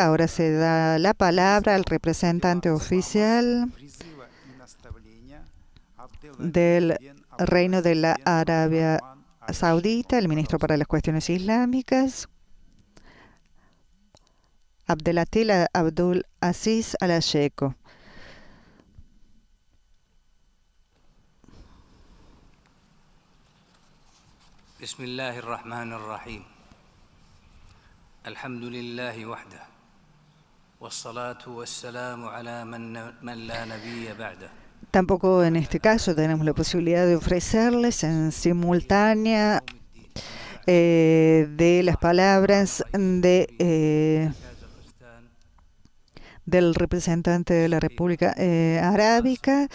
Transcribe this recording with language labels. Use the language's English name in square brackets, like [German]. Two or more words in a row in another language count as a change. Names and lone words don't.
[Spanish] Ahora se da la palabra al representante oficial del Reino de la Arabia Saudita, el ministro para las Cuestiones Islámicas, Abdelatil Abdul Aziz Al-Asheko. [Arabic] بسم الله الرحمن الرحيم. الحمد لله وحده. والصلاة والسلام على من لا نبي بعده. [Spanish] Tampoco en este caso tenemos la posibilidad de ofrecerles en simultánea de las palabras del representante de la República Arábica.